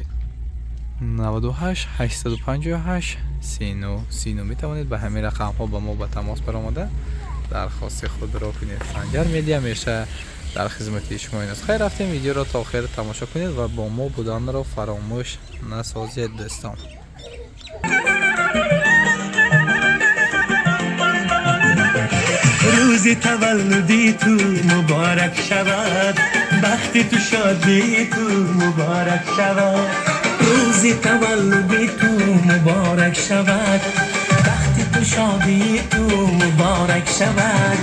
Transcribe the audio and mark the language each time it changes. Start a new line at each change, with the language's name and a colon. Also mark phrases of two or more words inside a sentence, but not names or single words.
Tajik: 98 858 39 метавонед ба ҳамин рақамҳо ба мо ба тамос баромада дархости худро кунед. Санҷар медиа меша дар хизмати шумо аст. Хайр рафтем, видеоро то охир тамошо кунед ва бо мо буданро фаромӯш насозед дӯстон.
Persian: روزی تولدی تو مبارک شود، بختی تو شادی تو مبارک شود. روزی تولدی تو مبارک شود، بختی تو شادی تو مبارک شود.